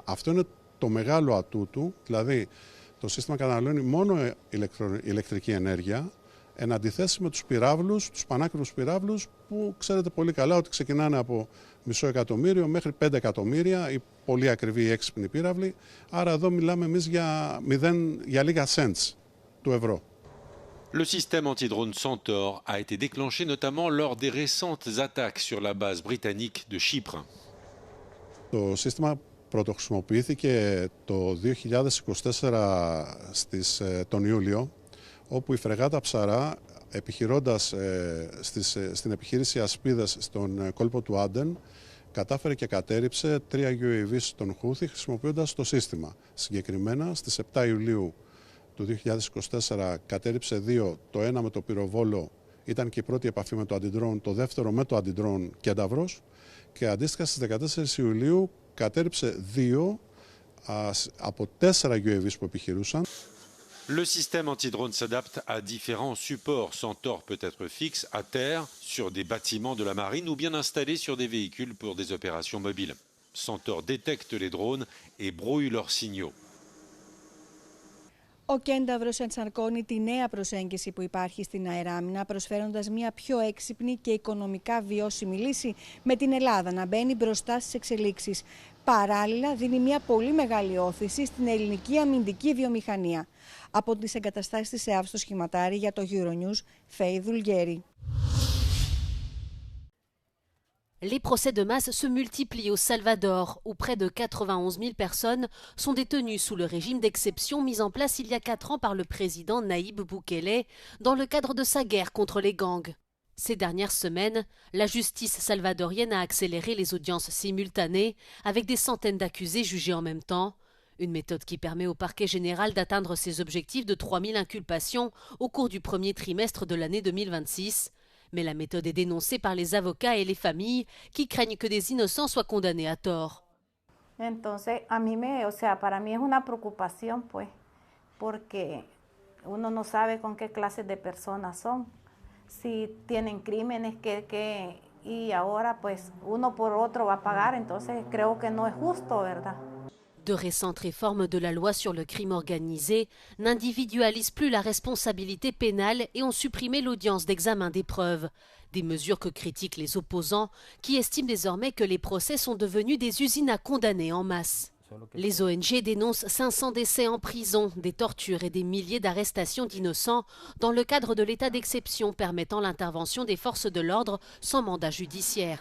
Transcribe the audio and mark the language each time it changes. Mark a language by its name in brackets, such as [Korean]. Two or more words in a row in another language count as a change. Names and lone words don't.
[Greek] Αυτό είναι το μεγάλο ατού του, δηλαδή το σύστημα καταναλώνει μόνο ηλεκτρική ενέργεια, εν αντιθέσει με τους πυράβλους, τους πανάκριβους πυράβλους, που ξέρετε πολύ καλά ότι ξεκινάνε από μισό εκατομμύριο μέχρι 5 εκατομμύρια, οι πολύ ακριβοί ή έξυπνοι πύραυλοι. Άρα εδώ μιλάμε εμείς για λίγα cents του ευρώ. [French] Le système anti-drone Centaur a été déclenché notamment lors des récentes attaques sur la base britannique de Chypre. [Greek] Το σύστημα πρωτοχρησιμοποιήθηκε το 2024 τον Ιούλιο, όπου η φρεγάτα Ψαρά, επιχειρώντας στην επιχείρηση Ασπίδες στον κόλπο του Άντεν, κατάφερε και κατέρριψε 3 UAV στον Χούθη χρησιμοποιώντας το σύστημα. Συγκεκριμένα, στις 7 Ιουλίου του 2024 κατέρριψε 2, το ένα με το πυροβόλο ήταν και η πρώτη επαφή με το αντιντρόν, το δεύτερο με το αντιντρόν Κένταβρος, και αντίστοιχα στις 14 Ιουλίου κατέρριψε 2 από 4 UAVs που επιχειρούσαν. [French] Le système anti-drone s'adapte à différents supports. Centaur peut être fixe à terre, sur des bâtiments de la marine ou bien installé sur des véhicules pour des opérations mobiles. Centaur détecte les drones et brouille leurs signaux. [Greek] Ο Κένταβρος ενσαρκώνει τη νέα προσέγγιση που υπάρχει στην αεράμινα, προσφέροντας μια πιο έξυπνη και οικονομικά βιώσιμη λύση, με την Ελλάδα να μπαίνει μπροστά στις εξελίξεις. Παράλληλα, δίνει μια πολύ μεγάλη όθηση στην ελληνική αμυντική βιομηχανία. Από τις εγκαταστάσεις της ΕΑΒ στο Σχηματάρι για το Euronews, Φέη Δουλγέρη. [French] Les procès de masse se multiplient au Salvador, où près de 91 000 personnes sont détenues sous le régime d'exception mis en place il y a 4 ans par le président Nayib Bukele dans le cadre de sa guerre contre les gangs. Ces dernières semaines, la justice salvadorienne a accéléré les audiences simultanées avec des centaines d'accusés jugés en même temps, une méthode qui permet au parquet général d'atteindre ses objectifs de 3 000 inculpations au cours du premier trimestre de l'année 2026. Mais la méthode est dénoncée par les avocats et les familles qui craignent que des innocents soient condamnés à tort. [Spanish] Entonces, para mí es una preocupación, pues, porque uno no sabe con qué clase de personas son, si tienen crímenes, y ahora, pues, uno por otro va a pagar, entonces creo que no es justo, ¿verdad? [French] De récentes réformes de la loi sur le crime organisé n'individualisent plus la responsabilité pénale et ont supprimé l'audience d'examen des preuves. Des mesures que critiquent les opposants qui estiment désormais que les procès sont devenus des usines à condamner en masse. Les ONG dénoncent 500 décès en prison, des tortures et des milliers d'arrestations d'innocents dans le cadre de l'état d'exception permettant l'intervention des forces de l'ordre sans mandat judiciaire.